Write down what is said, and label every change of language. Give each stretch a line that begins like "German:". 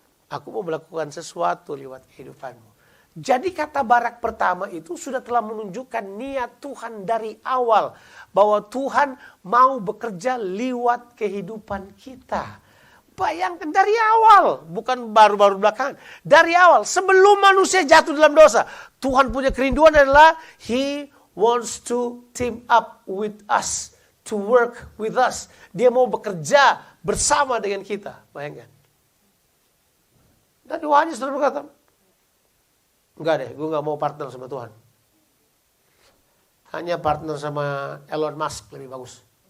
Indonesian: Aku mau melakukan sesuatu lewat kehidupanmu. Jadi kata barak pertama itu sudah telah menunjukkan niat Tuhan dari awal. Bahwa Tuhan mau bekerja lewat kehidupan kita. Bayangkan dari awal. Bukan baru-baru belakangan. Dari awal. Sebelum manusia jatuh dalam dosa. Tuhan punya kerinduan adalah
English: He wants to team up with us, to work with us.
Indonesian: Dia mau bekerja bersama dengan kita. Bayangkan. Dan doanya saudara berkata, enggak deh, gue gak mau partner sama Tuhan. Hanya partner sama Elon Musk lebih bagus.